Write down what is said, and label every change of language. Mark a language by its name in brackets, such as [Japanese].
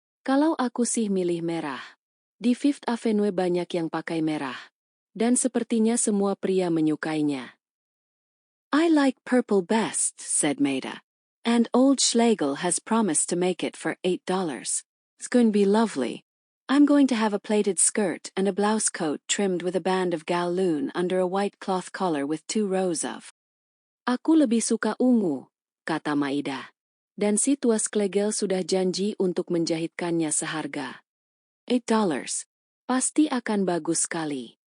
[Indonesian] Kalau aku sih milih merah. Di Fifth Avenue banyak yang pakai merah. Dan sepertinya semua pria menyukainya. [English] I like purple best, said Maida. And old Schlegel has promised to make it for $8. It's going to be lovely. I'm going to have a plaited skirt and a blouse coat trimmed with a band of galloon under a white cloth collar with 2 rows of. [Indonesian] Aku lebih suka ungu, kata Maida. Dan si tua Schlegel sudah janji untuk menjahitkannya seharga $8. Pasti akan bagus sekali.